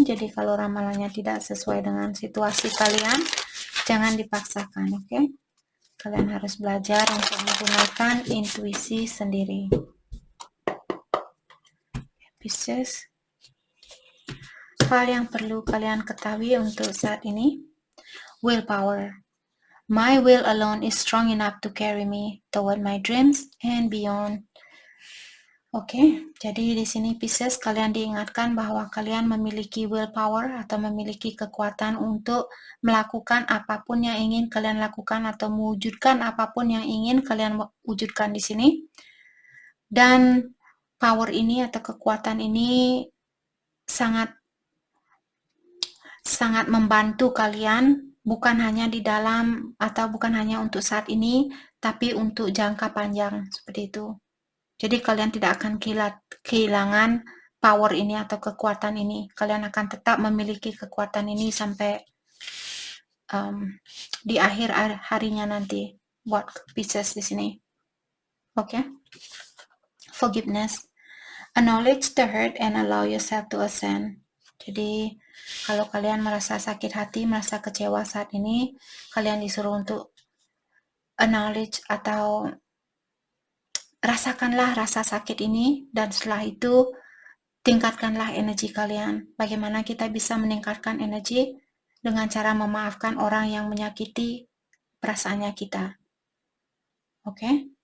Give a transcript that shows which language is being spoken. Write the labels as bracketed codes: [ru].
[id] Jadi kalau ramalannya tidak sesuai dengan situasi kalian, jangan dipaksakan, oke? Kalian harus belajar untuk menggunakan intuisi sendiri. Pisces. Hal yang perlu kalian ketahui untuk saat ini, willpower. [en] My will alone is strong enough to carry me toward my dreams and beyond. [id] Oke, jadi di sini Pisces kalian diingatkan bahwa kalian memiliki willpower atau memiliki kekuatan untuk melakukan apapun yang ingin kalian lakukan atau mewujudkan apapun yang ingin kalian wujudkan di sini. Dan power ini atau kekuatan ini sangat membantu kalian, bukan hanya di dalam atau bukan hanya untuk saat ini, tapi untuk jangka panjang, seperti itu. Jadi kalian tidak akan kehilangan power ini atau kekuatan ini. Kalian akan tetap memiliki kekuatan ini sampai di akhir harinya nanti buat Pisces di sini. [en] Oke. Forgiveness. Acknowledge the hurt and allow yourself to ascend. [id] Jadi kalau kalian merasa sakit hati, merasa kecewa saat ini, kalian disuruh untuk acknowledge atau rasakanlah rasa sakit ini, dan setelah itu tingkatkanlah energi kalian. Bagaimana kita bisa meningkatkan energi? Dengan cara memaafkan orang yang menyakiti perasaannya kita. Oke?